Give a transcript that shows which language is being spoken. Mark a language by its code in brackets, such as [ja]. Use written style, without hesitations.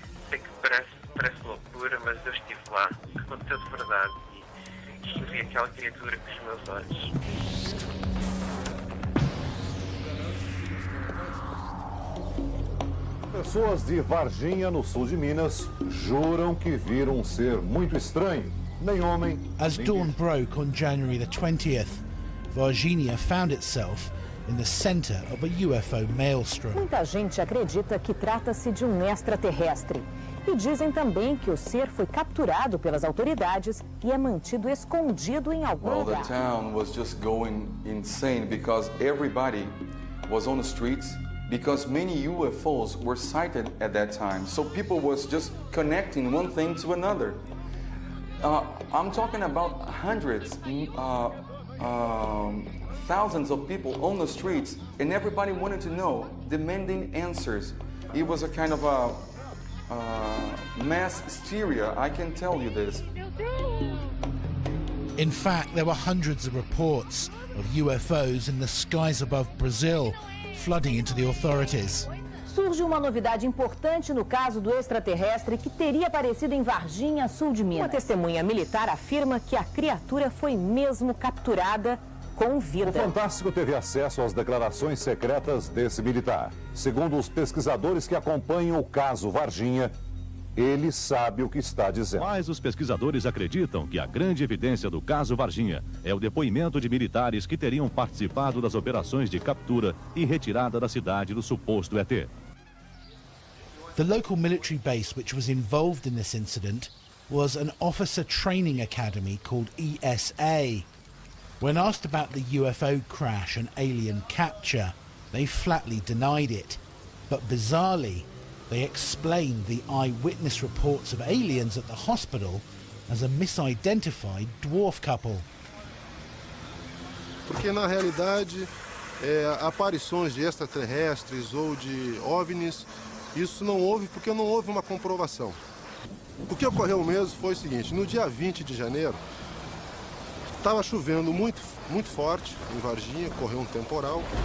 [pt] Sei que parece loucura, mas eu estive lá, aconteceu de verdade e vi aquela criatura com os meus olhos. Pessoas de Varginha, no sul de Minas, juram que viram um ser muito estranho. Nem homem. [en] As dawn broke on January the 20th, Varginha found itself in the center of a UFO maelstrom. [pt] Muita gente acredita que trata-se de um extraterrestre. E dizem também que o ser foi capturado pelas autoridades e é mantido escondido em algum lugar. [en] The town was just going insane because everybody was on the streets because many UFOs were sighted at that time. So people was just connecting one thing to another. I'm talking about hundreds, thousands of people on the streets, and everybody wanted to know, demanding answers. It was a kind of a mass hysteria, I can tell you this. In fact, there were hundreds of reports of UFOs in the skies above Brazil, flooding into the authorities. [pt] Surge uma novidade importante no caso do extraterrestre que teria aparecido em Varginha, sul de Minas. Uma testemunha militar afirma que a criatura foi mesmo capturada com vida. O Fantástico teve acesso às declarações secretas desse militar. Segundo os pesquisadores que acompanham o caso Varginha, ele sabe o que está dizendo. Mas os pesquisadores acreditam que a grande evidência do caso Varginha é o depoimento de militares que teriam participado das operações de captura e retirada da cidade do suposto ET. [en] The local military base which was involved in this incident was an officer training academy called ESA. When asked about the UFO crash and alien capture, they flatly denied it. But bizarrely, they explained the eyewitness reports of aliens at the hospital as a misidentified dwarf couple. [pt] Porque na realidade, aparições de extraterrestres ou de OVNIs, isso não houve porque não houve uma comprovação. O que ocorreu mesmo foi o seguinte: no dia 20 de janeiro, estava chovendo muito forte em Varginha, correu um temporal.